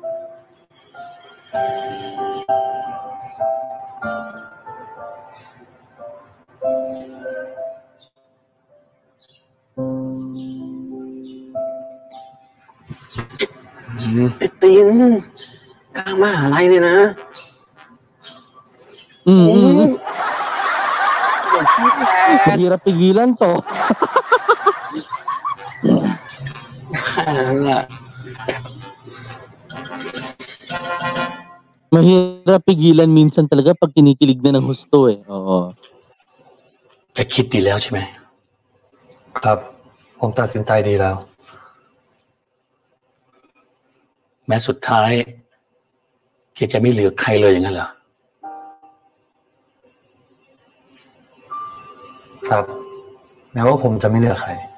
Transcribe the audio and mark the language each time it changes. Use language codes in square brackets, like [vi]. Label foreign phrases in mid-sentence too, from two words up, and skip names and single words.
[th] ไอ้ตีนกลางมหาลัยเลยนะ Mm-mm. ปวดขี้แทน [tl] Mahirap pigilan to. [th] แค่นั้นแหละ [tl] Mahirap pigilan minsan talaga pag kinikilig na ng husto eh. Oo. [th] แกคิดดีแล้วใช่ไหม ครับผมตัดสินใจดีแล้ว แม้สุดท้ายแกจะไม่เหลือใครเลยอย่างนั้นเหรอ ครับแม้ว่าผมจะไม่เหลือใคร